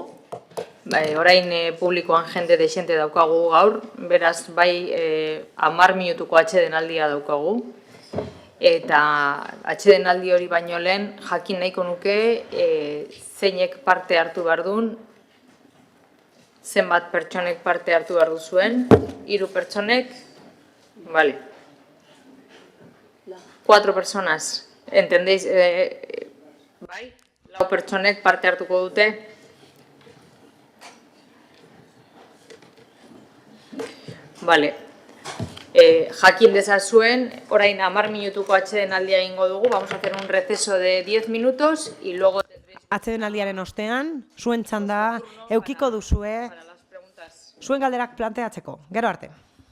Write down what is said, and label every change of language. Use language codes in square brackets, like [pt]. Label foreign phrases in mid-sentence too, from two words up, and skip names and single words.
[eu] Orain publikoan jende dexente daukagu gaur, beraz, bai 10 minutuko atsedenaldia daukagu. eta atsedenaldi hori baino lehen jakin nahiko nuke zeinek parte hartu behar duen, zenbat pertsonek parte hartu behar duzuen, 3 pertsonek, vale. [es] 4 personas, entendéis? [eu] Bai, 4 pertsonek parte hartuko dute. Vale. Jakin dezazuen, orain 10 minutuko atsedenaldia egingo dugu, [es] vamos a hacer un receso de 10 minutos y luego... [eu] Atsedenaldiaren ostean, zuen txanda eukiko duzue, zuen galderak planteatzeko. Gero arte.